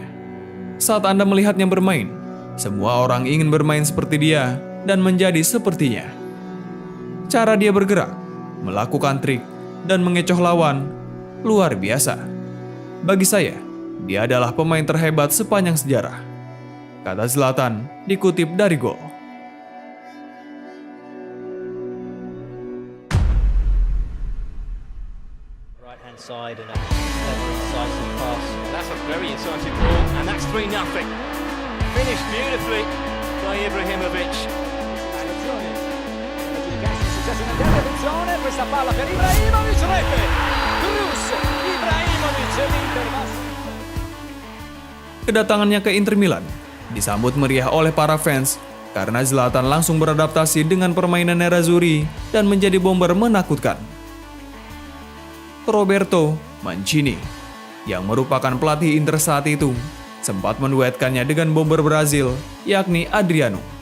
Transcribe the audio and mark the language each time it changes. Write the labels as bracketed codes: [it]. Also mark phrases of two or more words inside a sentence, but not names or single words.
[id] Saat Anda melihatnya bermain, semua orang ingin bermain seperti dia dan menjadi sepertinya. Cara dia bergerak, melakukan trik, dan mengecoh lawan luar biasa. Bagi saya, dia adalah pemain terhebat sepanjang sejarah, kata Zlatan dikutip dari Gol. [en] Side and a incisive pass. That's a very incisive ball, and that's 3-0. Finished beautifully by Ibrahimovic. [it] Questa palla per Ibrahimovic, rete. Cruz, Ibrahimovic, l'Inter. [id] Kedatangannya ke Inter Milan disambut meriah oleh para fans karena Zlatan langsung beradaptasi dengan permainan Nerazzurri dan menjadi bomber menakutkan. Roberto Mancini, yang merupakan pelatih Inter saat itu, sempat menduetkannya dengan bomber Brazil, yakni Adriano.